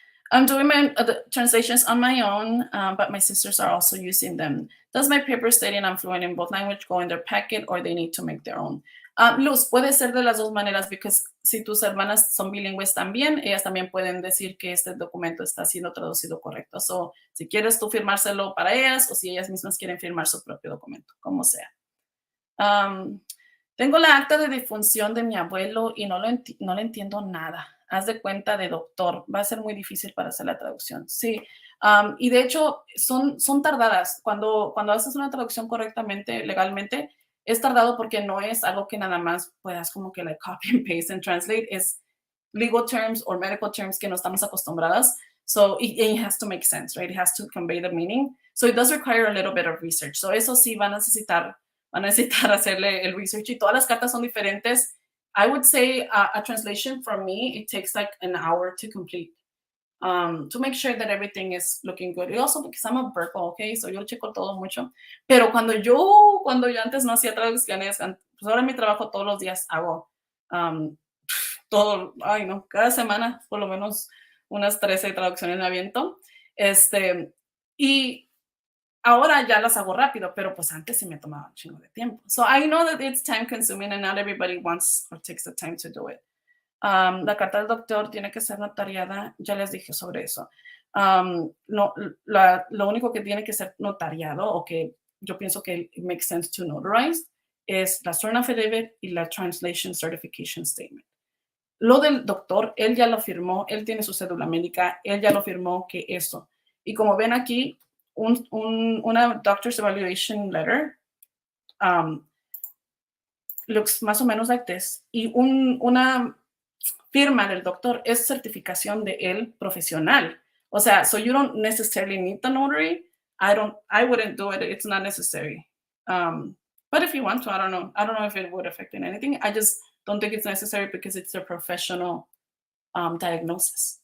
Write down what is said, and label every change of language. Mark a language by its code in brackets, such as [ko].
[en] I'm doing my translations on my own, but my sisters are also using them. Does my paper stating I'm fluent in both language go in their packet or they need to make their own? [es] Luz, puede ser de las dos maneras, porque si tus hermanas son bilingües también, ellas también pueden decir que este documento está siendo traducido correcto. So, si quieres tú firmárselo para ellas o si ellas mismas quieren firmar su propio documento, como sea. Tengo la acta de defunción de mi abuelo y no le entiendo nada. Haz de cuenta de doctor. Va a ser muy difícil para hacer la traducción. Sí. Y de hecho, son tardadas. Cuando haces una traducción correctamente, legalmente, es tardado porque no es algo que nada más puedas como que [en] like copy and paste and translate. [es] Es [en] legal terms or medical terms [es] que no estamos acostumbradas. [en] So it has to make sense, right? It has to convey the meaning. So it does require a little bit of research. [es] So eso sí van a necesitar hacerle el research y todas las cartas son diferentes. [en] I would say a translation for me, it takes like an hour to complete to make sure that everything is looking good. Y also because I'm a Virgo, okay, so [es] yo checo todo mucho. Pero cuando yo antes no hacía traducciones, pues ahora en mi trabajo todos los días hago todo, ay no, cada semana por lo menos unas 13 traducciones me aviento. Y ahora ya las hago rápido, pero pues antes sí me tomaba un chingo de tiempo. [en] So I know that it's time consuming and not everybody wants or takes the time to do it. [es] La carta del doctor tiene que ser notariada, ya les dije sobre eso. No, lo único que tiene que ser notariado o que yo pienso que [en] it makes sense to notarize [es] es la sworn affidavit y la translation certification statement. Lo del doctor, él ya lo firmó, él tiene su cédula médica, él ya lo firmó que eso. Y como ven aquí, una [en] doctor's evaluation letter looks [es] más o menos [en] like this. [es] Y una firma del doctor es certificación de él profesional. O sea, [en] so you don't necessarily need the notary. I wouldn't do it. It's not necessary. But if you want to, I don't know. I don't know if it would affect in anything. I just don't think it's necessary because it's a professional diagnosis.